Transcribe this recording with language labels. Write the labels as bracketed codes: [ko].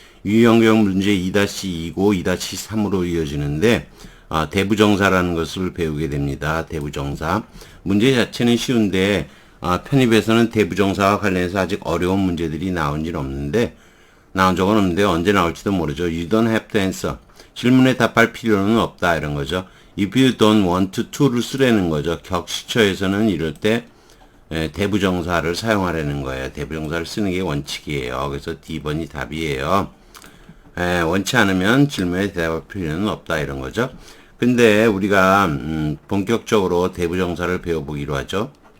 [ko] 유형경 문제 2-2고 2-3으로 이어지는데 대부정사라는 것을 배우게 됩니다. 대부정사. 문제 자체는 쉬운데 편입에서는 대부정사와 관련해서 아직 어려운 문제들이 나온 적은 없는데 언제 나올지도 모르죠. [en] You don't have to answer. [ko] 질문에 답할 필요는 없다 이런 거죠. [en] If you don't want to를 [ko] 쓰라는 거죠. 격시처에서는 이럴 때 대부정사를 사용하라는 거예요. 대부정사를 쓰는 게 원칙이에요. 그래서 D번이 답이에요. 원치 않으면 질문에 대답할 필요는 없다 이런 거죠. 근데 우리가 본격적으로 대부정사를 배워보기로 하죠.